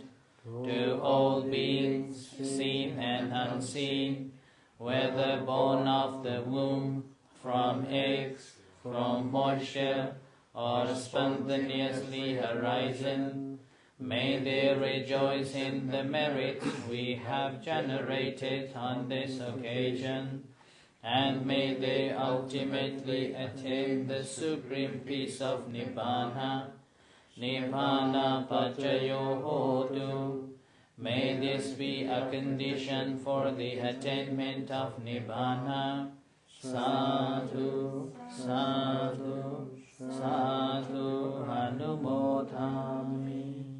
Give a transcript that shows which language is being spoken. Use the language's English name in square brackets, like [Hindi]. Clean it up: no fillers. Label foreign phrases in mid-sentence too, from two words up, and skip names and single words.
[English] To all beings, seen and unseen, whether born of the womb, from eggs, from moisture, or spontaneously arisen, may they rejoice in the merits we have generated on this occasion, and may they ultimately attain the supreme peace of Nibbana. [Pali] Nibbana Pacayo Hotu. [English] May this be a condition for the attainment of Nibbana. [Pali] Sadhu, sadhu, sadhu, anumodhami.